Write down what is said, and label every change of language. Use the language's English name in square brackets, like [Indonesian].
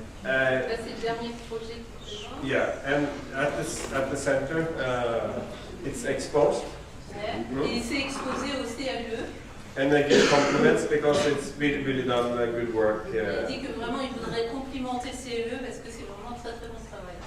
[French] là c'est le dernier projet. [English] yeah, and at the center, it's exposed. [French] Et c'est exposé au CAE. [English] And I give compliments because it's really done good work. [French] Il dit que vraiment il voudrait complimenter CE parce que c'est vraiment très très bon travail.